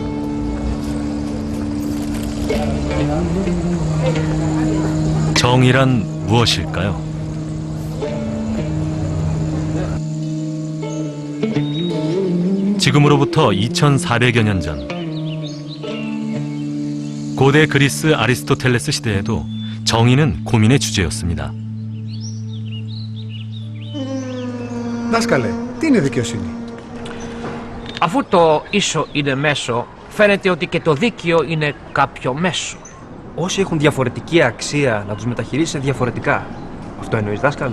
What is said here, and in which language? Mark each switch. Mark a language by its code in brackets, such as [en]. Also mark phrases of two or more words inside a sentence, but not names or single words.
[ko] 정의란 무엇일까요? 지금으로부터 2400여 년 전, 고대 그리스 아리스토텔레스 시대에도 정의는 고민의 주제였습니다. [el] Δάσκαλε, τι είναι δικαιοσύνη? Αφού το ίσο είναι μέσο, φαίνεται ότι και το δίκαιο είναι κάποιο μέσο. Όσοι έχουν διαφορετική αξία, να τους μεταχειρίζεσαι διαφορετικά. Αυτό εννοείς, δάσκαλε?